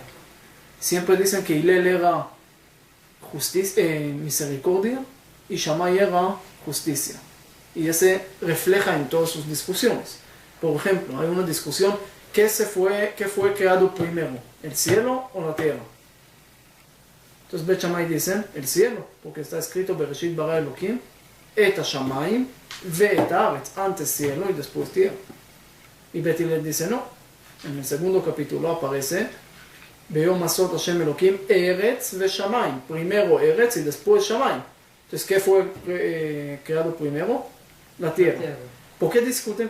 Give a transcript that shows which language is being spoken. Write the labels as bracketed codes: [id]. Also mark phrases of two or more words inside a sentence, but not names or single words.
[es] Siempre dicen que Hillel era misericordia y Shammai era justicia. Y ese refleja en todas sus discusiones. Por ejemplo, hay una discusión: ¿qué fue creado primero? ¿El cielo o la tierra? Entonces Bet Shammai dicen el cielo, porque está escrito [he] בראשית ברא אלהים את השמים ואת הארץ, [es] antes cielo y después tierra. Y Bet Hillel dice no. En el segundo capítulo aparece [he] ביום עשות השם אלהים ארץ ושמים, [es] primero eretz y después shamayim. Entonces, ¿qué fue creado primero? La tierra. ¿Por qué discuten?